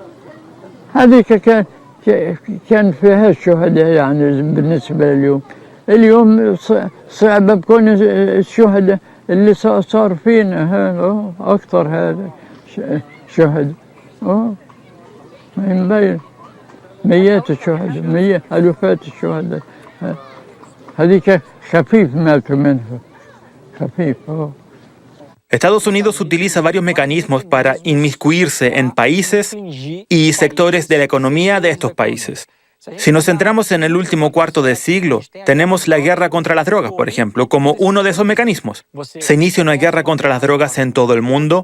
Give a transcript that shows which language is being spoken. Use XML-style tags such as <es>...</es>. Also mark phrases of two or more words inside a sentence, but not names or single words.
<ar>هذيك كان فيها الشهداء يعني بالنسبة لليوم، اليوم صعب بكون الشهداء اللي صار فينا هذا أكثر هذا شهداء ما ينبين مئات الشهداء مئات ألوفات الشهداء هذيك خفيف ماتوا منها خفيف</ar> <es>Estados Unidos utiliza varios mecanismos para inmiscuirse en países y sectores de la economía de estos países. Si nos centramos en el último cuarto de siglo, tenemos la guerra contra las drogas, por ejemplo, como uno de esos mecanismos. Se inicia una guerra contra las drogas en todo el mundo.</es>